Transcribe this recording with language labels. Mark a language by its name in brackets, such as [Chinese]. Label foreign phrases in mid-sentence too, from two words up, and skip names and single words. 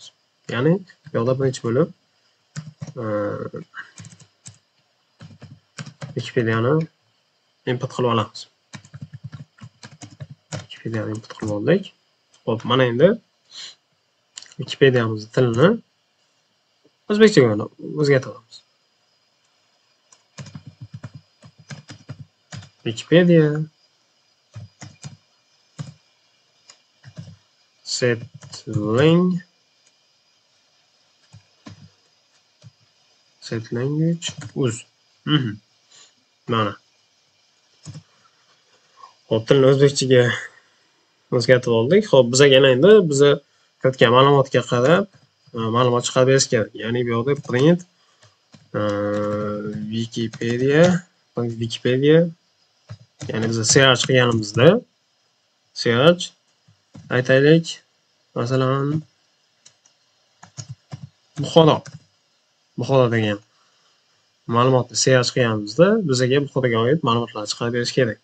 [Uzbek] Ya'ni bu yerda birinchi bo'lib Wikipediani import qilib olamiz. Wikipediani import qilib oldik. Hop, mana endi Wikipediamiz tilini o'zbekchaga o'zgartiramiz. [English] Wikipedia set language uz. [Uzbek] Mana. Hop, tilni o'zbekchaga o'zgartirib oldik. Hop, bizga yana endi biza kiritgan ma'lumotga qarab ma'lumot chiqarib berish kerak. Ya'ni bu yerda print Wikipedia, ya'ni biz search qilganimizda search aytaylik, masalan Buxoro degan ma'lumotni search qilganimizda bizga Buxoroga oid ma'lumotlar chiqarib berish kerak.